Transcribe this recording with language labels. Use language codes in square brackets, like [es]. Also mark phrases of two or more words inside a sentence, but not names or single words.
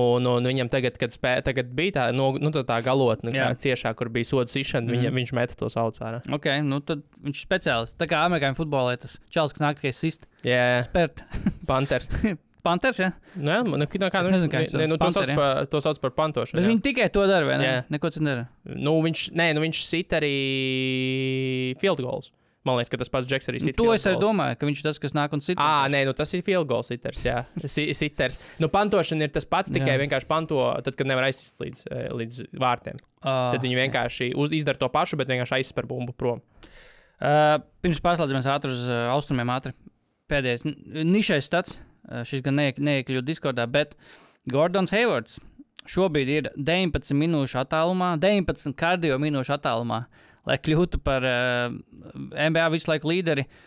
[lv] Un viņam tagad bija tā galotne, ciešā, kur bija sodu sišana, viņš meta tos autus ārā. Ok, tad viņš speciālists. Tā kā amerikāņu futbolē tas čals, kas nāk tikai sist. Jā. Spērt. Panters. Panters, ja? To sauc par pantošanu. Bet viņi tikai to dara, vai ne? Neko citu dara. Viņš sit arī [en] field goals. [lv] Man liekas, ka tas pats Džeks arī sit. To es arī domāju, ka viņš ir tas, kas nāk un sit. Tas ir [en] field goal [lv] sitters, jā. Sitters. Pantošana ir tas pats, tikai vienkārši panto, tad, kad nevar aizsist līdz vārtiem. Tad viņi vienkārši izdara to pašu, bet vienkārši aizspēr bumbu prom. Pirms pārslēdzamies ātri uz austrumiem pēdējais nišais stats. Šis gan neiekļūt Discordā, bet Gordons Haywards šobrīd ir 19 minūšu attālumā, 19 kardio minūšu attālumā, lai kļūtu par NBA visu laiku līderi.